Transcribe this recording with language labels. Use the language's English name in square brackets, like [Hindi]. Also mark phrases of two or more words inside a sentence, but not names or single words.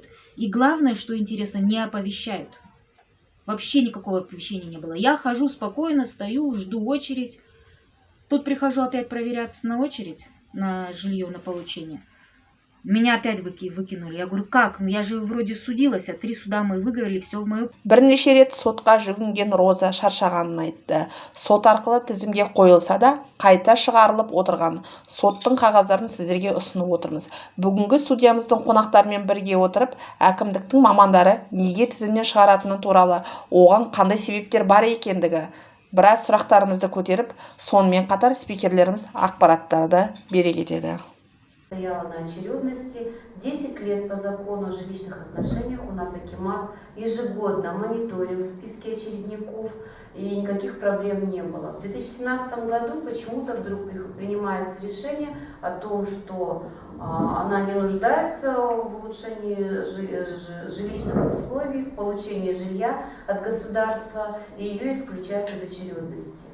[Russian] И главное, что интересно, не оповещают. Вообще никакого оповещения не было. Я хожу спокойно, стою, жду очередь. Тут прихожу опять проверяться на очередь, на жилье, на получение. Меня опять выкинули. Я говорю, как? Я же вроде судилась, 3 суда мы выиграли, все в мою... [Kazakh] Бірнеше рет сотқа жүгінген Роза шаршағанын айтты. Сот арқылы тізімге қойылса да, қайта шығарылып отырған. Соттың қағаздарын сіздерге ұсынып отырмыз. Бүгінгі студиямыздың қонақтарымен бірге отырып, әкімдіктің мамандары неге тізімнен шығаратыны туралы, оған қандай себептер бар екендігі, біраз сұрақтарымызды көтеріп, сонымен қатар спикерлеріміз ақпараттарды бере кетеді. [Russian] Стояла на очередности 10 лет по закону о жилищных отношениях. У нас Акимат ежегодно мониторил списки очередников, и никаких проблем не было. В 2017 году почему-то вдруг принимается решение о том, что она не нуждается в улучшении жилищных условий, в получении жилья от государства, и ее исключают из очередности.